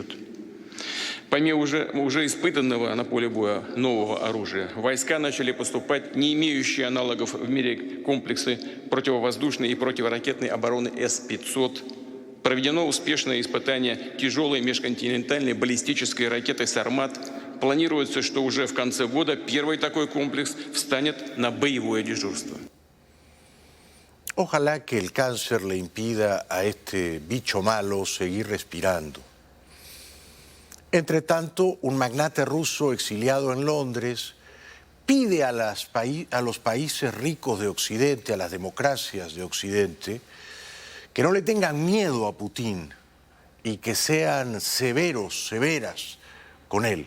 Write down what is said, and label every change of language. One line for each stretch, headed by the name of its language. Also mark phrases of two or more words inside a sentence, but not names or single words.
Russian: Помимо уже испытанного на поле боя нового оружия, войска начали поступать не имеющие аналогов в мире комплексы противовоздушной и противоракетной обороны С-500. Проведено успешное испытание тяжелой межконтинентальной баллистической ракеты «Сармат». Планируется, что уже в конце года первый такой комплекс встанет на боевое дежурство.
Spanish: Ojalá que el cáncer le impida a este bicho malo seguir respirando. Entre tanto, un magnate ruso exiliado en Londres pide a los países ricos de Occidente, a las democracias de Occidente, que no le tengan miedo a Putin y que sean severas con él.